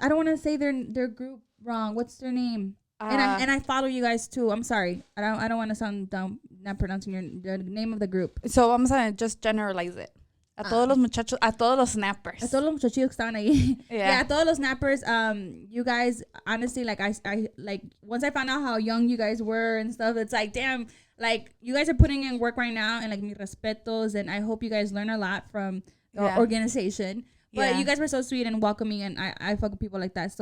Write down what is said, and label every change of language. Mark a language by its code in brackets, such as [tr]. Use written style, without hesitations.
[en] I don't want to say their group wrong. What's their name? And I follow you guys too. I'm sorry. I don't want to sound dumb not pronouncing the name of the group. So [es] vamos a [en] just generalize it. [es] A todos los muchachos, a todos los snappers. A todos los muchachos que estaban ahí. [en] Yeah, [es] a todos los snappers. [en] You guys, honestly, like I like once I found out how young you guys were and stuff, it's like, damn, like you guys are putting in work right now, and like [es] mis respetos, [en] and I hope you guys learn a lot from the organization. But you guys were so sweet and welcoming, and I fuck with people like that.